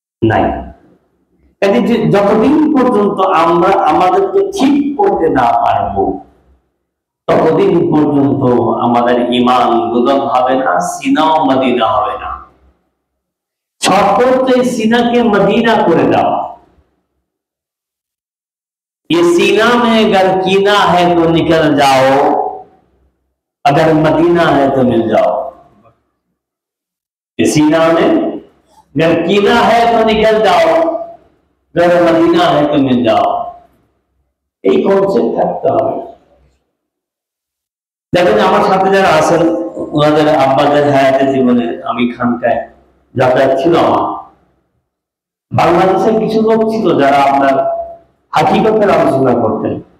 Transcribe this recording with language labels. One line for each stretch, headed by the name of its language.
Bangla: নাই। যতদিন পর্যন্ত আমরা আমাদেরকে ঠিক করতে না পারবো, ততদিন পর্যন্ত আমাদের ঈমান বুলন্দ হবে না, সিনাও মদিনা হবে না।
Hindi: छत सीना के मदीना
Bangla: করে দেওয়া।
Hindi: ये सीना में अगर कीना है तो निकल जाओ, अगर मदीना है तो मिल जाओ। ये सीना में अगर कीना है तो निकल जाओ, अगर मदीना है तो मिल जाओ।
Bangla: এই কনসেপ্ট থাকতে হবে। দেখেন আমার সাথে যারা আছেন, ওনাদের আব্বাদের হায়াতের জীবনে আমি খানকায় যাতায়াত ছিল আমার। বাংলাদেশের কিছু লোক ছিল যারা আপনার হাকিকতের আলোচনা করতেন।